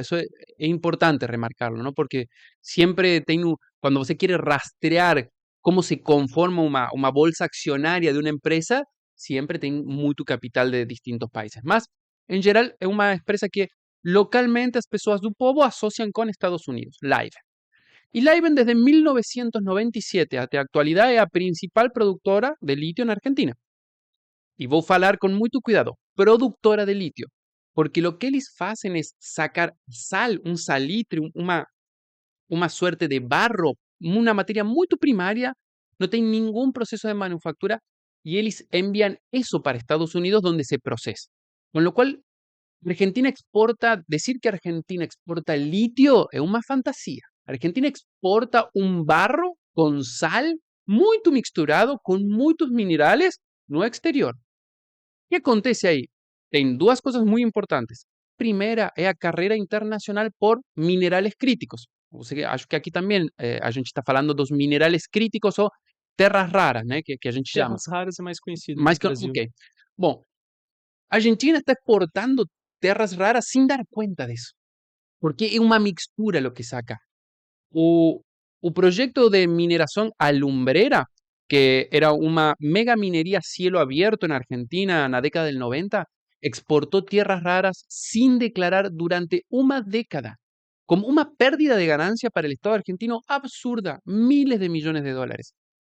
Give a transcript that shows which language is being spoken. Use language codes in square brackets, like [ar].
[pt] Isso é importante remarcarlo, não? Porque sempre tem, quando você quer rastrear como se conforma uma bolsa accionária de uma empresa, sempre tem muito capital de distintos países. Mas, em geral, é uma empresa que localmente as pessoas do povo associam com Estados Unidos, Livent. [es] Y Livent desde 1997 hasta la actualidad es la principal productora de litio en Argentina. Y voy a hablar con mucho cuidado, productora de litio, porque lo que ellos hacen es sacar sal, un salitre, una suerte de barro, una materia muy primaria, no tiene ningún proceso de manufactura y ellos envían eso para Estados Unidos donde se procesa. Con lo cual, Argentina exporta, decir que Argentina exporta litio es una fantasía. Argentina exporta un barro con sal muy mixturado con muchos minerales no exterior. ¿Qué acontece ahí? [pt] Tem duas cosas muy importantes. Primera é a carreira internacional por minerales críticos. Acho que aqui também a gente está falando dos minerales críticos ou terras raras, né, que a gente chama. Terras raras é mais conhecido no Mais que, Brasil. ok. Bom, a Argentina está exportando terras raras [es] sin dar cuenta de eso, porque es una mixtura lo que saca. O, o proyecto de mineración alumbrera, que era una mega minería a cielo abierto en Argentina en la década del 90, exportó tierras raras sin declarar durante una década, como una pérdida de ganancia para el Estado argentino absurda, miles de millones de dólares.